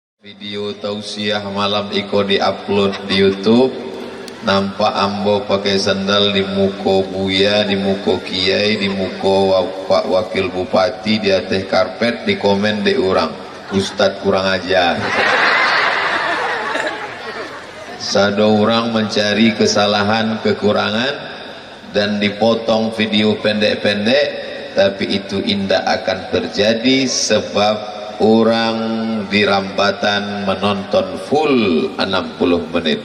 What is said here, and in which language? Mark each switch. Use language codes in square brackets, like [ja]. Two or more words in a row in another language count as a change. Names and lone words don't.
[min] video tausiah malam iko di-upload di YouTube, nampak ambo pakai sandal di muko buya, di muko kiai, di muko pak wakil bupati, di atas karpet, di komen di orang Ustadz kurang ajar. Sado orang mencari kesalahan kekurangan dan dipotong video pendek-pendek, tapi itu indah akan terjadi sebab orang di Rambatan menonton full 60 menit.